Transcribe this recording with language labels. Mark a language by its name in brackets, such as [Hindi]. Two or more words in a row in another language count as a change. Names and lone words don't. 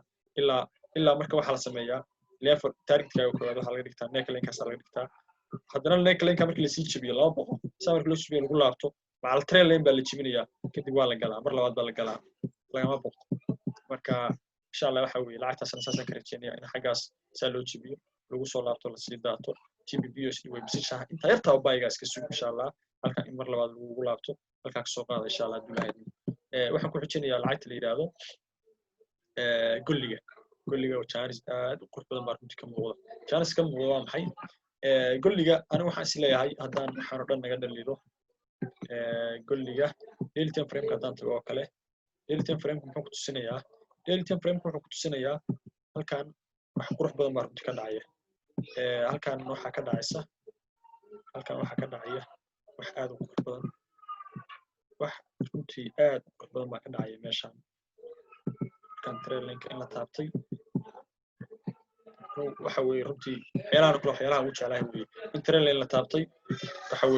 [Somali] ilaa marka waxaa la sameeyaa level targetkaaga koowaad waxaa laga dhigtaa necklinekaas laga dhigtaa haddana necklineka markii lasii jabiyo 200 saa marka loo jabiyo lagu laabto macal [English] trail lane [Somali] baa la jebinayaa kadib waa la galaa mar labaad baa la galaa lagama boqo marka insha Allah waxa weeye lacagtaasna saasaan ka rajeynaya in xaggaas saa loo jabiyo lagu soo laabto la sii daato GBPUSD way bisishaha inta yarta oo baygaas ka suug insha Allah halka in mar labaad lagu laabto halka ka soo qaado insha Allah duulahayd waxaan ku xijinayaa lacagta la yiraahdo golliga oo chance aad u qurux badan baa runtii ka muuqda chance ka muuqda waa maxay golliga aniga waxaan is leeyahay haddaan waxaan oo dhan naga dhaliilo golliga [English] daily time frame [Somali] haddaan tago oo kale [English] daily time frame [Somali] muxuu ku tusinayaa [English] daily time frame [Somali] wuxuu ku tusinayaa halkan wax qurux badan baa runtii ka dhacaya halkan waxa ka dhacaysa wax aad u qurux badan wax runtii aad u qurux badan baa ka dhacaya meeshan kan [English] trail link [Somali] in la taabtay waxa weeye runtii waxyaalaha ugu jeclahay weeye in [English] trail lane [Somali] la taabtay waxa weeye